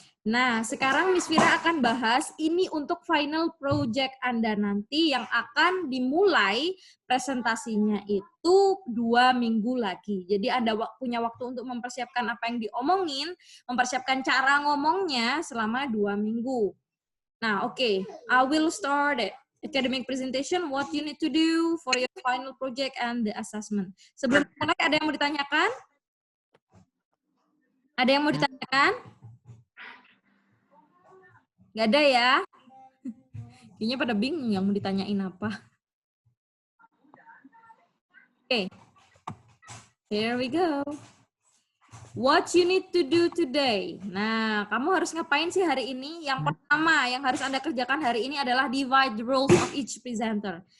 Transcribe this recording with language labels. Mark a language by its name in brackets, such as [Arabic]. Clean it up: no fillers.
[Indonesian] Nah, sekarang Miss Wira akan bahas ini untuk final project Anda nanti yang akan dimulai presentasinya itu 2 minggu lagi. Jadi Anda punya waktu untuk mempersiapkan apa yang diomongin, mempersiapkan cara ngomongnya selama 2 minggu. [English] Nah, oke. I will start it. Academic presentation, what you need to do for your final project and the assessment. [Indonesian] Sebelum mulai, ada yang mau ditanyakan? Ada yang mau ditanyakan? Nggak ada ya? Kayaknya pada bingung yang mau ditanyain apa. [English] Oke. Here we go. What you need to do today. [Indonesian] Nah, kamu harus ngapain sih hari ini? Yang pertama yang harus Anda kerjakan hari ini adalah [English] divide the roles of each presenter.